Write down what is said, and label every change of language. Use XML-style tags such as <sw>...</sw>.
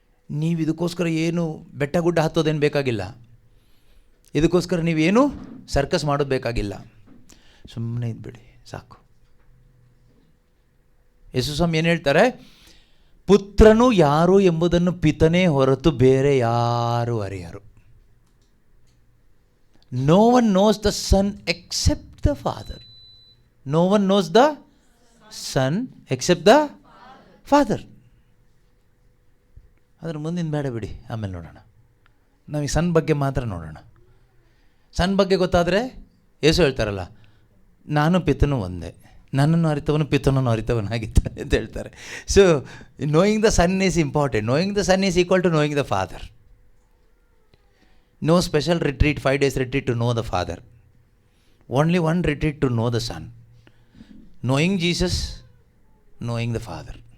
<kn>ನೀವು ಇದಕ್ಕೋಸ್ಕರ ಏನು ಬೆಟ್ಟ ಗುಡ್ಡ ಹತ್ತೋದೇನು ಬೇಕಾಗಿಲ್ಲ, ಇದಕ್ಕೋಸ್ಕರ ನೀವೇನು ಸರ್ಕಸ್ ಮಾಡೋದು ಬೇಕಾಗಿಲ್ಲ. ಸುಮ್ಮನೆ ಇದ್ಬಿಡಿ ಸಾಕು. ಯೇಸು ಸ್ವಾಮಿ ಏನು ಹೇಳ್ತಾರೆ? ಪುತ್ರನು ಯಾರು ಎಂಬುದನ್ನು ಪಿತನೇ ಹೊರತು ಬೇರೆ ಯಾರು ಅರಿಯರು.</kn> <en>No one knows the Son except the Father. No one knows the Son except the Father.</en> <kn>ಅದರ ಮುಂದಿನ ಬೇಡ ಬಿಡಿ, ಆಮೇಲೆ ನೋಡೋಣ. ನಮಗೆ ಸನ್ ಬಗ್ಗೆ ಮಾತ್ರ ನೋಡೋಣ. ಸನ್ ಬಗ್ಗೆ ಗೊತ್ತಾದರೆ ಯೇಸು ಹೇಳ್ತಾರಲ್ಲ, ನಾನು ಪಿತನು ಒಂದೇ, ನನ್ನನ್ನು ಅರಿತವನು ಪಿತನನ್ನು ಅರಿತವನಾಗಿದ್ದಾನೆ ಅಂತ ಹೇಳ್ತಾರೆ.</kn> <en>So knowing the Son is important. Knowing the Son is equal to knowing the Father. No special retreat, 5 days retreat to know the Father. Only one retreat to know the Son. Knowing Jesus, knowing the Father.</en>